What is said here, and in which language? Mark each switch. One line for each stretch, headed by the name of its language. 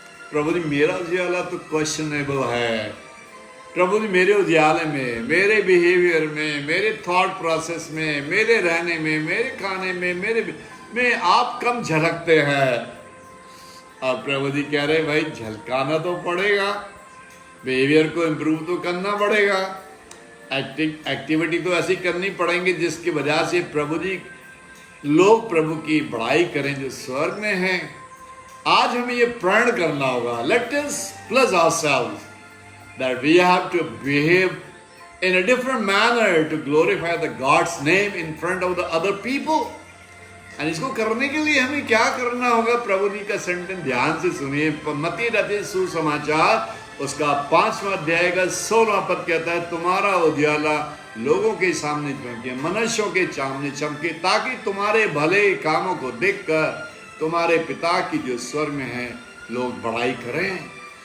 Hindi: प्रभु जी मेरा उजियाला तो क्वेश्चनेबल है। प्रभु जी मेरे उजियाले में, मेरे बिहेवियर में, मेरे थॉट प्रोसेस में, मेरे रहने में, मेरे खाने में आप कम झलकते हैं। और प्रभु जी कह रहे भाई झलकाना तो पड़ेगा, बिहेवियर को इम्प्रूव तो करना पड़ेगा, एक्टिविटी तो ऐसी करनी पड़ेंगी जिसकी वजह से प्रभु जी लोग प्रभु की बड़ाई करें जो स्वर्ग में हैं। आज हमें ये प्रण करना होगा,
English: Let us plus ourselves that we have to behave in a different manner to glorify the God's name in front of the other people.
Hindi: और इसको करने के लिए हमें क्या करना होगा, प्रभु जी का सेंटेंस ध्यान से सुनिए। मत्ती रचित सुसमाचार उसका 5वां अध्याय का 16वां पद कहता है तुम्हारा उजियाला लोगों के सामने चमके, मनुष्यों के सामने चमके, ताकि तुम्हारे भले कामों को देखकर तुम्हारे पिता की जो स्वर्ग में है लोग बड़ाई करें।